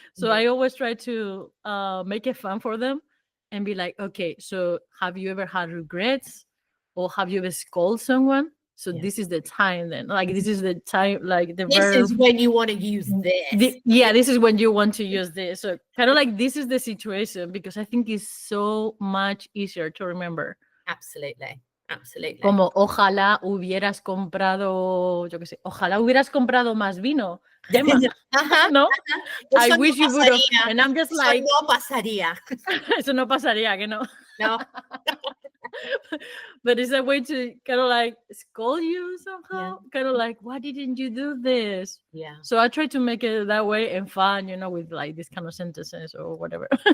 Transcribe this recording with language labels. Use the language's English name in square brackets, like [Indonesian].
[English] So I always try to make it fun for them and be like, okay, so have you ever had regrets, or have you ever scolded someone? So this is the time then. Like, this is the time, like the this verb. Is when you want to use this. This is when you want to use this. So kind of like, this is the situation, because I think it's so much easier to remember. Absolutely. Absolutely. [Spanish] Como, ojalá hubieras comprado, yo qué sé, ojalá hubieras comprado más vino, Gemma. ¿No? [English] I wish you would have. And I'm just like, [Spanish] eso no pasaría. Eso no pasaría, que no. No. [English] But it's a way to kind of like scold you somehow. Kind of like, why didn't you do this? Yeah. So I try to make it that way and fun, with like this kind of sentences or whatever.